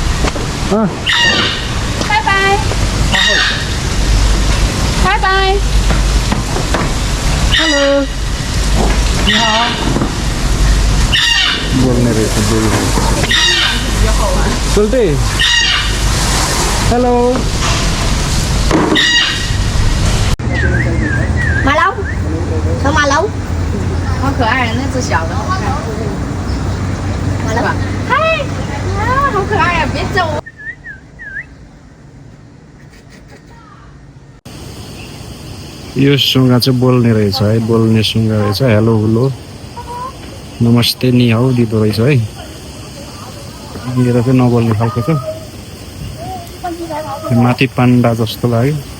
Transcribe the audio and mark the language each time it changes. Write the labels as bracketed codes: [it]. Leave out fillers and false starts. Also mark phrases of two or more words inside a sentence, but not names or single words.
[zh] 拜拜。Hello。你好。 [ne] बोल्ने रहेछ, बोल्ने सोल्टे। हेलो। [zh] 马龙，小马龙，好可爱啊！那只小的好看。马龙，嗨，啊，好可爱呀！别走。 [ne] यो सुगा चाहिँ बोल्ने रहेछ है, बोल्ने सुगा रहेछ। हेलो हुलो नमस्ते [zh] 你好 [ne] दिँदो रहेछ है। मेरो चाहिँ नबोल्ने खालको छ, माथि पान्डा जस्तो लाग्यो।